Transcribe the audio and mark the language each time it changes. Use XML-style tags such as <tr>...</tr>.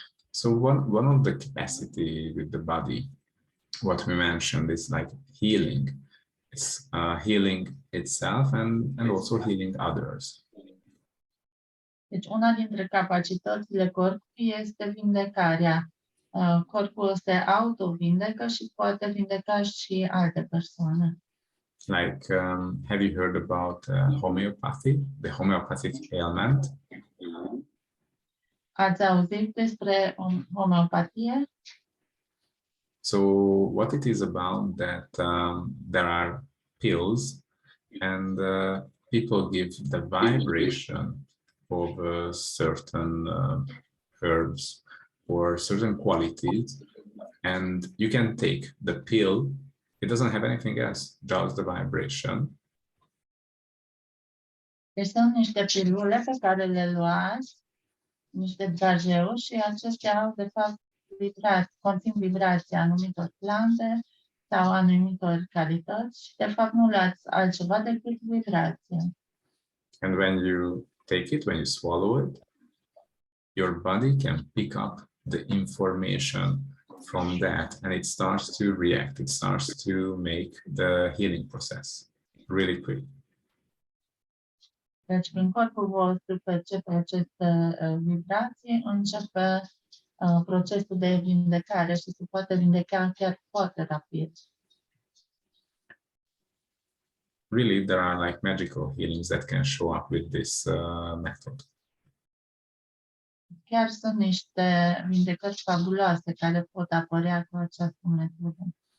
<en>So one of the capacity with the body, what we mentioned is like healing. It's healing itself and also healing others.</en> <ro>Deci una dintre capacitățile corpului este vindecarea. Corpul se auto-vindecă și poate vindeca și alte persoane.</ro> <en>Like, have you heard about homeopathy, the homeopathic ailment?</en> <ro>Ați auzit despre homeopatie?</ro> <en>So what it is about that there are pills and people give the vibration of certain herbs or certain qualities, and you can take the pill. It doesn't have anything else, just the vibration.</en> <ro>Deci sunt niște pilule pe care le luați, niște drageuri și acestea au de fapt conțin vibrația anumitor plante sau anumitor calități și de fapt nu luați altceva decât vibrație.</ro> <en>And when you take it, when you swallow it, your body can pick up the information from that and it starts to react. It starts to make the healing process really quick.</en> <ro>Deci când corpul vostru percepe aceste vibrații, începe procesul de vindecare și se poate vindeca chiar foarte rapid.</ro> <en>Really, there are like magical healings that can show up with this method.</en> <ro>Chiar sunt niște vindecări fabuloase care pot apărea cu această metodă.</ro>